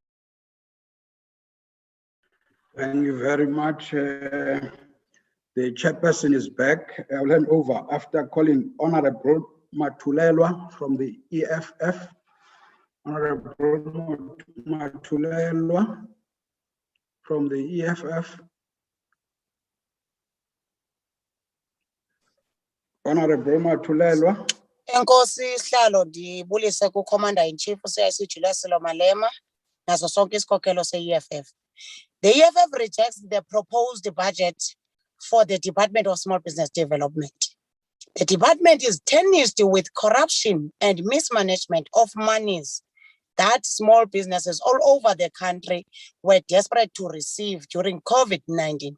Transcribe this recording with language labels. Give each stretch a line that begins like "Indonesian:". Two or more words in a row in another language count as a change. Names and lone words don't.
English: Thank you very much. The chairperson is back. I'll hand over after calling Honorable Matulelwa from the EFF. Honorable Matulelwa from the EFF. Honorable Matulelwa.
Xhosa: Enkosi Sihlalo ndibulise ku-
English: Commander in Chief
Xhosa: uCIC Julius Malema naso sonke isikhokelo se-EFF.
English: The EFF rejects the proposed budget for the Department of Small Business Development. The department is tarnished with corruption and mismanagement of monies that small businesses all over the country were desperate to receive during COVID-19.